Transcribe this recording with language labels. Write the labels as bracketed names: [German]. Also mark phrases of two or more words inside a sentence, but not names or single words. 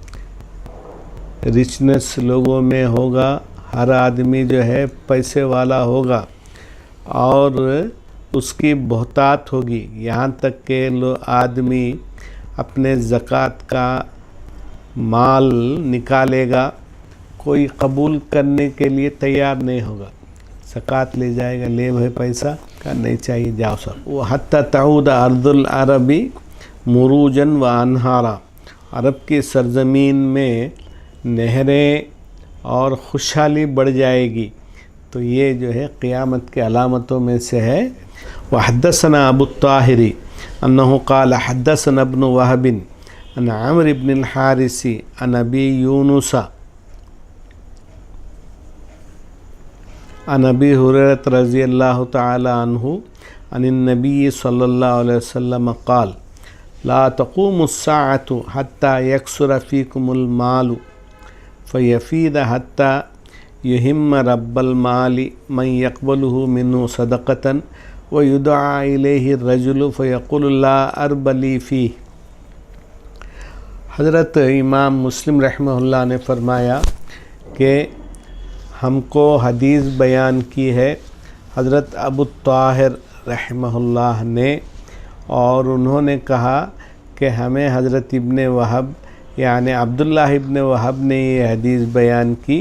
[Urdu] رچنیس لوگوں میں ہوگا، ہر آدمی جو ہے پیسے والا ہوگا اور اس کی بہتات ہوگی. یہاں تک کہ آدمی اپنے زکات کا مال نکالے گا، کوئی قبول کرنے کے لیے تیار نہیں ہوگا. زکات لے جائے گا، لے بھائی پیسا کا نہیں چاہیے، جاؤ سب. [Arabic] وحتى تعود أرض العرب مروجا وأنهارا, [Urdu] عرب کی سرزمین میں نہریں اور خوشحالی بڑھ جائے گی. تو یہ جو ہے قیامت کے علامتوں میں سے ہے. [Arabic] وحدثنا أبو الطاهر أنه قال حدثنا ابن وهب عن عمرو بن الحارث عن أبي يونس عن أبي هريرة رضي الله تعالى عنه عن النبي صلى الله عليه وسلم قال لا تقوم الساعة حتى يكثر فيكم المال فيفيض حتى يهم رب المال من يقبله منه صدقة ويدعى إليه الرجل فيقول لا أرب لي فيه. [Urdu] حضرت امام مسلم رحمہ اللہ نے فرمایا کہ ہم کو حدیث بیان کی ہے حضرت ابو طاہر رحمہ اللہ نے، اور انہوں نے کہا کہ ہمیں حضرت ابن وہب یعنی عبداللہ ابن وہب نے یہ حدیث بیان کی.